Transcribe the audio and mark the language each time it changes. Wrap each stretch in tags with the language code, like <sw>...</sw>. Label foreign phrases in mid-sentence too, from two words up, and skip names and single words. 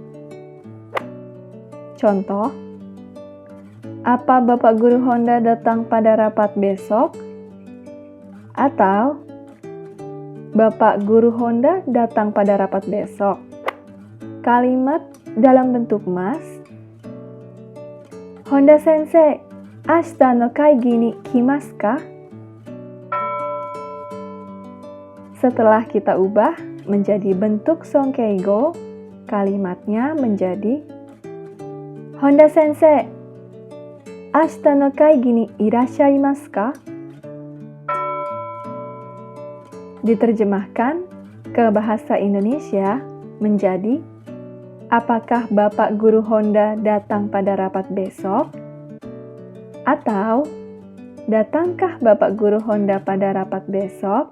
<id>Contoh: apa Bapak Guru Honda datang pada rapat besok? Atau Bapak Guru Honda datang pada rapat besok. Kalimat dalam bentuk mas.</id> <ja>本田先生、明日の会議に来ますか?</ja> <id>Setelah kita ubah menjadi bentuk Sonkeigo, kalimatnya menjadi</id> <ja>本田先生、明日の会議にいらっしゃいますか?</ja> <id>Diterjemahkan ke bahasa Indonesia menjadi, apakah Bapak Guru Honda datang pada rapat besok? Atau, datangkah Bapak Guru Honda pada rapat besok?</id>